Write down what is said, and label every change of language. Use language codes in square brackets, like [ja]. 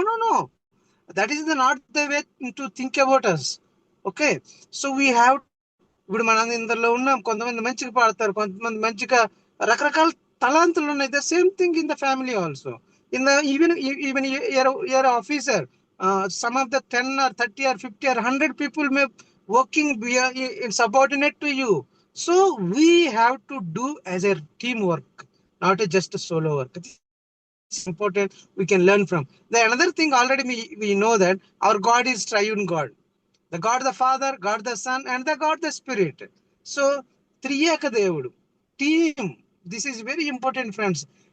[en] No, that is not the way to think about us. Okay, so we have, [te] ఇప్పుడు మన ఇందులో ఉన్నాం, కొంతమంది మంచిగా పాడతారు, కొంతమంది మంచిగా, రకరకాల తలాంతులు ఉన్నాయి. [en] The same thing in the family also. In the even your officer, some of the 10 or 30 or 50 or 100 people may working subordinate to you. So we have to do as a teamwork, not just a solo work. It's important. We can learn from. The another thing, already we know that our God is triune God. The God the Father, God the Son, and the God the Spirit. [te] So త్రియేక దేవుడు, team. [en] This is very important friends.